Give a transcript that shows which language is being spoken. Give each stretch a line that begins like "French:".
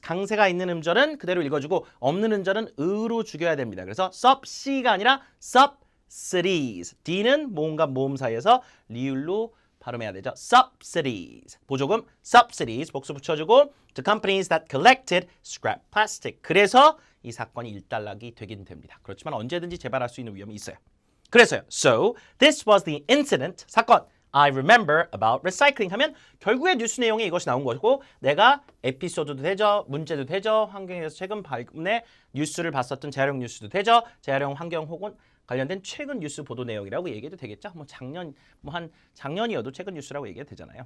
Korean: 강세가 있는 음절은 그대로 읽어주고 없는 음절은 으로 죽여야 됩니다. 그래서 subC가 아니라 subsidies. D는 모음과 모음 사이에서 리을로 발음해야 되죠.
English: subsidies. 보조금 subsidies. 복수 붙여주고 to companies that collected scrap plastic.
Korean: 그래서 이 사건이 일단락이 되긴 됩니다. 그렇지만 언제든지 재발할 수 있는 위험이 있어요. 그래서요.
English: So, this was the incident, 사건. I remember about recycling
Korean: 하면 결국에 뉴스 내용에 이것이 나온 것이고 내가 에피소드도 되죠. 문제도 되죠. 환경에 대해서 최근 발견의 뉴스를 봤었던 재활용 뉴스도 되죠. 재활용 환경 혹은 관련된 최근 뉴스 보도 내용이라고 얘기해도 되겠죠. 뭐 작년이어도 최근 뉴스라고 얘기해도 되잖아요.